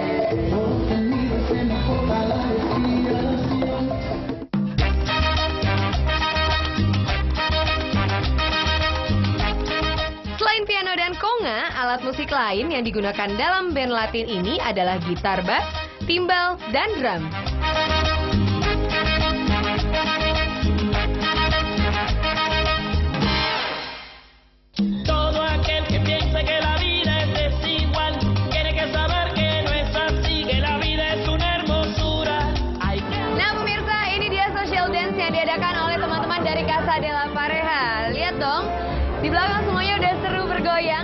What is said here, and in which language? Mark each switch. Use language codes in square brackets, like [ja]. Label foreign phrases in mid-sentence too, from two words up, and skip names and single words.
[id] Selain piano dan conga, alat musik lain yang digunakan dalam band Latin ini adalah gitar bass, timbal, dan drum. [es] Todo aquel que piense que la vida es desigual tiene que saber que no es así, que la vida es una hermosura. Hay que... [id] Nah pemirsa, ini dia [en] social dance [id] yang diadakan oleh teman-teman dari Casa de la Pareja. Lihat dong, di belakang semuanya udah seru bergoyang.